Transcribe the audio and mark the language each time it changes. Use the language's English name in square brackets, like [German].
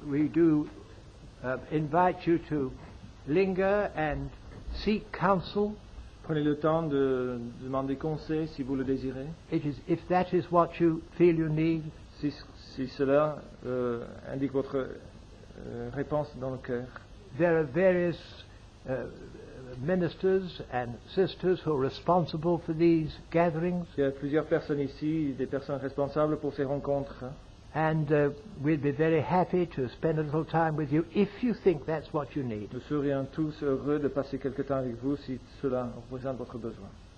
[English] We do invite you to linger and seek counsel. [French] Prenez le temps de demander conseil si vous le désirez. [English] If that is what you feel you need, [French] Si cela indique votre réponse dans le cœur. [English] there are various ministers and sisters who are responsible for these gatherings, [French] Il y a plusieurs personnes ici, des personnes responsables pour ces rencontres. [English] and we'd be very happy to spend a little time with you if you think that's what you need. [French] Nous serions tous heureux de passer quelque temps avec vous si cela représente votre besoin.